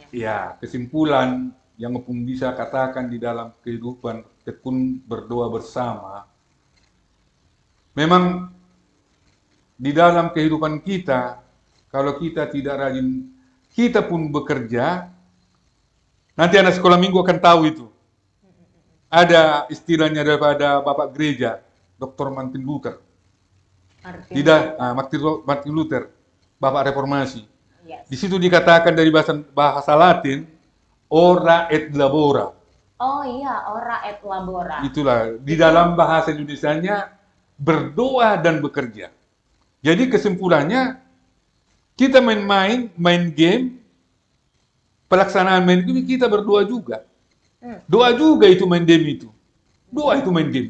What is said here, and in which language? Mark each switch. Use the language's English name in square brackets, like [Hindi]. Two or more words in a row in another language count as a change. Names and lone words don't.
[Indonesian] Ya, kesimpulan yang pun bisa katakan di dalam kehidupan tekun berdoa bersama, Memang di dalam kehidupan kita, kalau kita tidak rajin, kita pun bekerja, nanti anak sekolah minggu akan tahu itu. Ada istilahnya daripada Bapak Gereja, Dr. Martin Luther. Martin Luther, Bapak Reformasi. Yes. Di situ dikatakan dari bahasa Latin, [Latin] ora et labora. [Indonesian] Oh iya, [Latin] ora et labora. [Indonesian] Itulah, di dalam bahasa Indonesianya, berdoa dan bekerja. Jadi kesimpulannya, kita main game, pelaksanaan main game, kita berdoa juga. Doa juga itu main game itu. Doa itu main game.